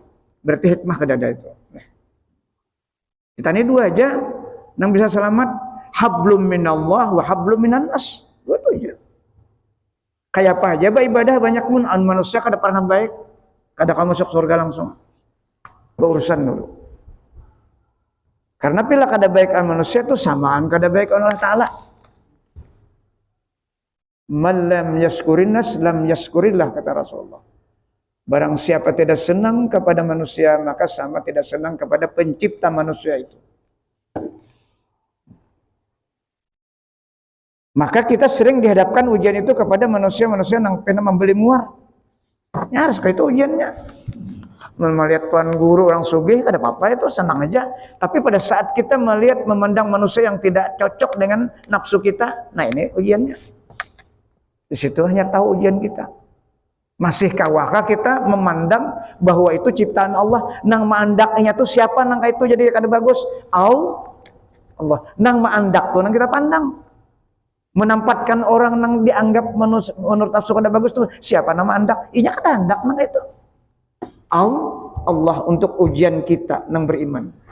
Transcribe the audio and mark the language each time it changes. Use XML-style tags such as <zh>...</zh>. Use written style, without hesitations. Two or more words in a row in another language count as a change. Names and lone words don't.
<bjn>Berarti hikmah kada ada itu. Kita ini dua aja, yang bisa selamat,</bjn> <ar>حبل من الله وحبل من الناس.</ar> <bjn>Dua itu aja. Kayak apa aja, ibadah banyak pun manusia kada pernah baik. Kada kamu masuk surga langsung. Berurusan dulu. Karena bila kada baikan manusia itu samaan kada baik Allah Ta'ala.</bjn> <ar>من لم يشكر الناس لم يشكر الله,</ar> <bjn>kata Rasulullah.</bjn> <id>Barang siapa tidak senang kepada manusia, maka sama tidak senang kepada pencipta manusia itu. Maka kita sering dihadapkan ujian itu kepada manusia-manusia yang pernah membeli muar.</id> <bjn>Ya harus kayak itu ujiannya. Melihat tuan guru orang sugih kada apa-apa, itu senang aja.</bjn> <id>Tapi pada saat kita melihat memandang manusia yang tidak cocok dengan nafsu kita, nah ini ujiannya. Di situ hanya tahu ujian kita.</id> <bjn>Masih kawakah kita memandang bahwa itu ciptaan Allah, nang maandaknya tuh siapa nang itu jadi kada bagus? Allah. Nang maandak tuh nang kita pandang. Menempatkan orang yang dianggap menurut nafsu kada bagus tuh siapa nama andak? Inya kada andak nang itu. Allah untuk ujian kita nang beriman.</bjn>